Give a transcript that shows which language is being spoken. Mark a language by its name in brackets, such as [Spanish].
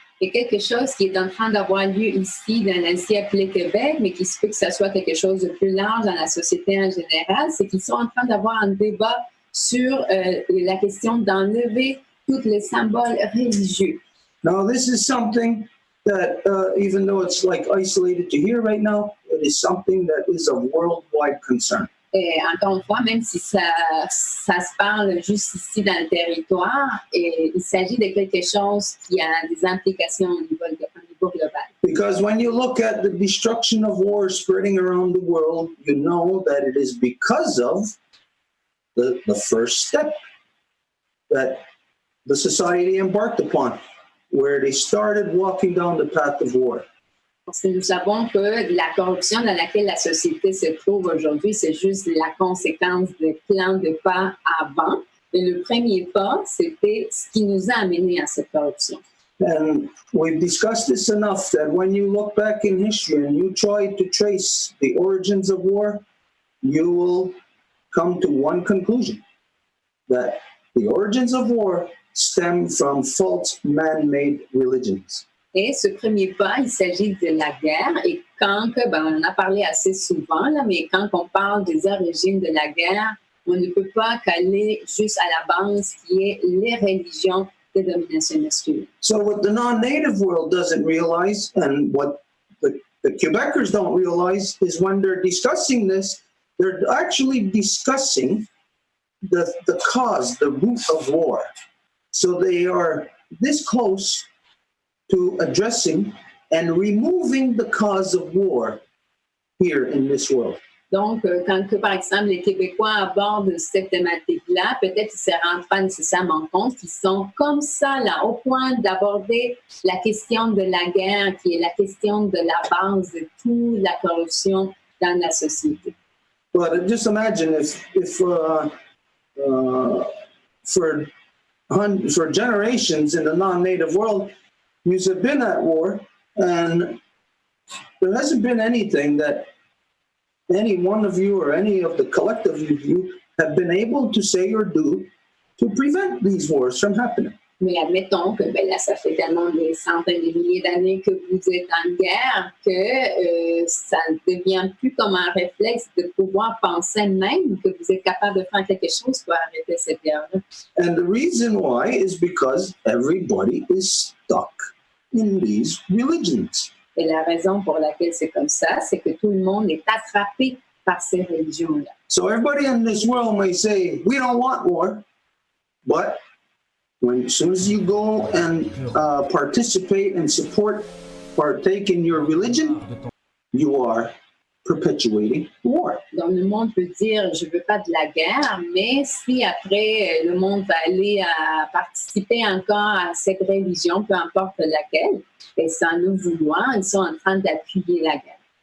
[French] C'est quelque chose qui est en train d'avoir lieu ici dans l'ainsi appelé Québec, mais qui se peut que ça soit quelque chose de plus large dans la société en général, c'est qu'ils sont en train d'avoir un débat sur la question d'enlever tous les symboles religieux. [English] Now, this is something that, even though it's like isolated to here right now, it is something that is of worldwide concern. [French] Et encore une fois, même si ça se parle juste ici dans le territoire, et il s'agit de quelque chose qui a des implications au niveau global. [English] Because when you look at the destruction of war spreading around the world, you know that it is because of the first step that the society embarked upon, where they started walking down the path of war. [French] Parce que nous savons que la corruption dans laquelle la société se trouve aujourd'hui, c'est juste la conséquence de plein de pas avant. Et le premier pas, c'était ce qui nous a amené à cette corruption. [English] And we've discussed this enough that when you look back in history and you try to trace the origins of war, you will come to one conclusion, that the origins of war stem from false man-made religions. [French] Et ce premier pas, il s'agit de la guerre. Et quand, on en a parlé assez souvent, là, mais quand on parle des origines de la guerre, on ne peut pas qu'aller juste à la base qui est les religions de domination masculine. [English] So what the non-native world doesn't realize, and what the Quebecers don't realize, is when they're discussing this, they're actually discussing the cause, the root of war. So they are this close to addressing and removing the cause of war here in this world. [French] Donc, quand, par exemple, les Québécois abordent cette thématique-là, peut-être qu'ils ne se rendent pas nécessairement compte qu'ils sont comme ça, là, au point d'aborder la question de la guerre, qui est la question de la base de toute la corruption dans la société. [English] But just imagine if for generations in the non-native world, you've been at war, and there hasn't been anything that any one of you or any of the collective of you have been able to say or do to prevent these wars from happening. [French] Mais admettons que là, ça fait tellement des centaines de milliers d'années que vous êtes en guerre que ça ne devient plus comme un réflexe de pouvoir penser même que vous êtes capable de faire quelque chose pour arrêter cette guerre-là. [English] And the reason why is because everybody is stuck in these religions. [French] Et la raison pour laquelle c'est comme ça, c'est que tout le monde est attrapé par ces religions-là. [English] So everybody in this world may say, we don't want war, but as soon as you go and participate and partake in your religion, you are perpetuating war. [French] Donc, le monde peut dire, je ne veux pas de la guerre, mais si après, le monde va aller participer encore à cette religion, peu importe laquelle, et sans le vouloir, ils sont en train d'appuyer la guerre.